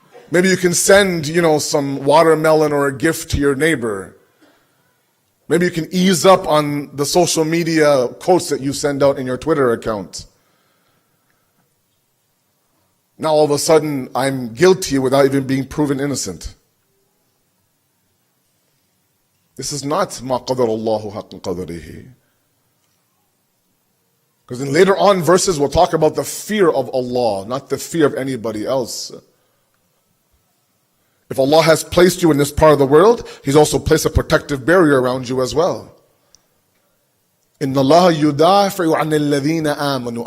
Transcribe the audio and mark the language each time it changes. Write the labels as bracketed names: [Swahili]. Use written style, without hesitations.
[English] Maybe you can send, some watermelon or a gift to your neighbor. Maybe you can ease up on the social media quotes that you send out in your Twitter account. Now all of a sudden I'm guilty without even being proven innocent. This is not [Arabic] مَا قَدَرَ اللَّهُ حَقَّ قَدَرِهِ. [English] Because in later on verses we'll talk about the fear of Allah, not the fear of anybody else. If Allah has placed you in this part of the world, He's also placed a protective barrier around you as well. [Arabic] إِنَّ اللَّهَ يُدَافِعُ عَنِ الَّذِينَ آمَنُوا.